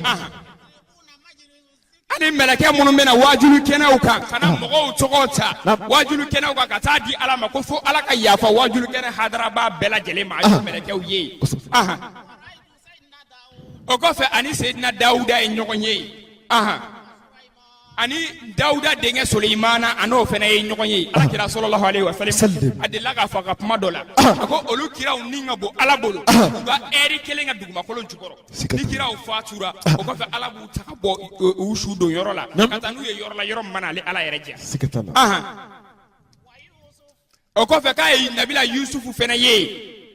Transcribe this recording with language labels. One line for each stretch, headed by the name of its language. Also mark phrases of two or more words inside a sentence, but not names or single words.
Bambara: ani mɛlɛkɛ minnu bɛna wajulu kɛnɛw kan ka na mɔgɔw tɔgɔ ta wajulu kɛnɛw kan ka taa di ala ma ko fo ala ka yafa wajulu kɛnɛ hadaraba bɛɛ lajɛlen ma a y'o mɛlɛkɛw ye o kɔfɛ ani seyidina dawuda ye ɲɔgɔn ye ani dawuda denkɛ suleimana a n'o fana ye ɲɔgɔn ye alakira
Arabic: صلى الله عليه وسلم
Bambara: a delila k'a fɔ a ka kuma dɔ la a ko olu kiraw ni ka bon ala bolo u ka ɛri kelen ka dugumakolo jukɔrɔ ni kiraw fatura o kɔfɛ ala b'u ta ka bɔ u su don yɔrɔ la ka taa n'u ye yɔrɔ la yɔrɔ min mana ale ala yɛrɛ diya o kɔfɛ k'a ye nabila yusufu fana ye